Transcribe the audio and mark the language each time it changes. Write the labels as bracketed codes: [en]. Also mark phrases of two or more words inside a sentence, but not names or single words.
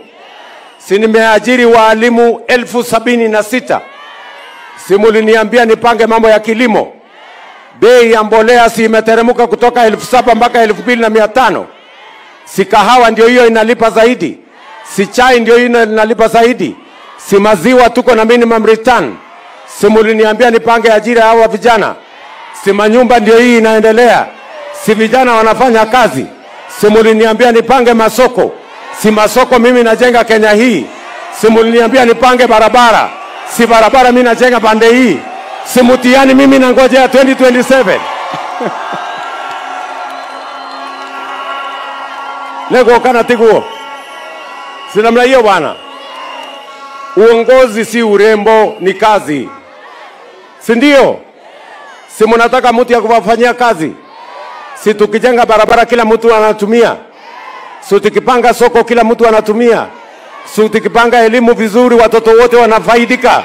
[sw] Si nimeajiri walimu 76,000? Si mliniambia nipange mambo ya kilimo? Bei ya mbolea si imeteremka kutoka 7,000 mpaka 2,500? Si kahawa ndio hiyo inalipa zaidi? Si chai ndio hiyo inalipa zaidi? Si maziwa tuko na [en] minimum return? [sw] Si mliniambia nipange ajira hawa vijana? Si manyumba ndio hii inaendelea? Si vijana wanafanya kazi? Si mliniambia nipange masoko? Si masoko mimi najenga Kenya hii? Si mliniambia nipange barabara? Si barabara mimi najenga pande hii? Si mtihani mimi nangojea 2027? [ki] Lego kana tiguo. [sw] Si namna hiyo bwana. Uongozi si urembo, ni kazi. Si ndio? Si mnataka mtu ya kuwafanyia kazi? Si tukijenga barabara kila mtu anatumia? Si tukipanga soko kila mtu anatumia? Si tukipanga elimu vizuri watoto wote wanafaidika?